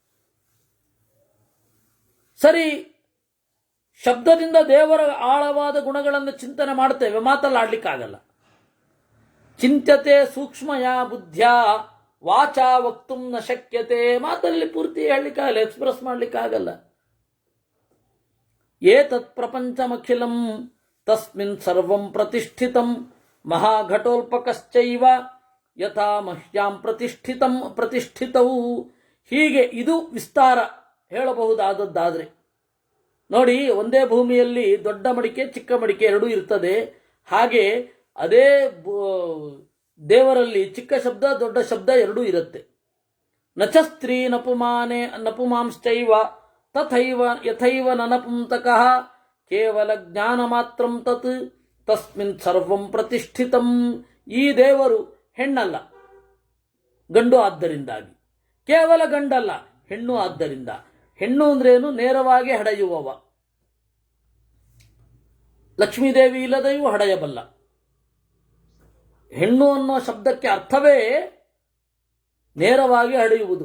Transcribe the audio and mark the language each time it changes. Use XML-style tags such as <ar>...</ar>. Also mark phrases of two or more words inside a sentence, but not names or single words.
<kn>ಸರಿ, ಶಬ್ದದಿಂದ ದೇವರ ಆಳವಾದ ಗುಣಗಳನ್ನು ಚಿಂತನೆ ಮಾಡ್ತೇವೆ, ಮಾತಲ್ಲಿ ಆಡ್ಲಿಕ್ಕಾಗಲ್ಲ.</kn> <sa>ಚಿಂತ್ಯತೆ ಸೂಕ್ಷ್ಮಯ ಬುದ್ಧ್ಯಾ ವಾಚಾ ವಕ್ತುಂ ನ ಶಕ್ಯತೆ.</sa> <kn>ಮಾತಲ್ಲಿ ಪೂರ್ತಿ ಹೇಳಲಿಕ್ಕಾಗಲ್ಲ, ಎಕ್ಸ್ಪ್ರೆಸ್ ಮಾಡ್ಲಿಕ್ಕಾಗಲ್ಲ.</kn> <sa>ಏತತ್ ಪ್ರಪಂಚಮಖಿಲಂ ತಸ್ಮಿನ್ ಸರ್ವಂ ಪ್ರತಿಷ್ಠಿತಂ ಮಹಾಘಟೋಲ್ಪಕಶ್ಚೈವ ಯಥಾ ಮಹ್ಯಾಂ ಪ್ರತಿಷ್ಠಿತವು.</sa> <kn>ಹೀಗೆ ಇದು ವಿಸ್ತಾರ ಹೇಳಬಹುದಾದದ್ದಾದ್ರೆ ನೋಡಿ, ಒಂದೇ ಭೂಮಿಯಲ್ಲಿ ದೊಡ್ಡ ಮಡಿಕೆ ಚಿಕ್ಕ ಮಡಿಕೆ ಎರಡೂ ಇರ್ತದೆ. ಹಾಗೆ ಅದೇ ದೇವರಲ್ಲಿ ಚಿಕ್ಕ ಶಬ್ದ ದೊಡ್ಡ ಶಬ್ದ ಎರಡೂ ಇರುತ್ತೆ.</kn> <sa>ನಚ ಸ್ತ್ರೀ ನಪುಮಾಂಶ್ಚೈವ ತಥೈವ ಯಥೈವ ನನಪುಂತಕಃ ಕೇವಲ ಜ್ಞಾನ ಮಾತ್ರಂ ತತ್ ತಸ್ಮಿನ್ ಸರ್ವಂ ಪ್ರತಿಷ್ಠಿತಂ.</sa> <kn>ಈ ದೇವರು ಹೆಣ್ಣಲ್ಲ, ಗಂಡು ಆದ್ದರಿಂದಾಗಿ. ಕೇವಲ ಗಂಡಲ್ಲ, ಹೆಣ್ಣು ಆದ್ದರಿಂದ. ಹೆಣ್ಣು ಅಂದ್ರೇನು? ನೇರವಾಗಿ ಹಡೆಯುವವ. ಲಕ್ಷ್ಮೀದೇವಿ ಇಲ್ಲದೆಯೂ ಹಡೆಯಬಲ್ಲ. ಹೆಣ್ಣು ಅನ್ನೋ ಶಬ್ದಕ್ಕೆ ಅರ್ಥವೇ ನೇರವಾಗಿ ಹಡೆಯುವುದು.</kn>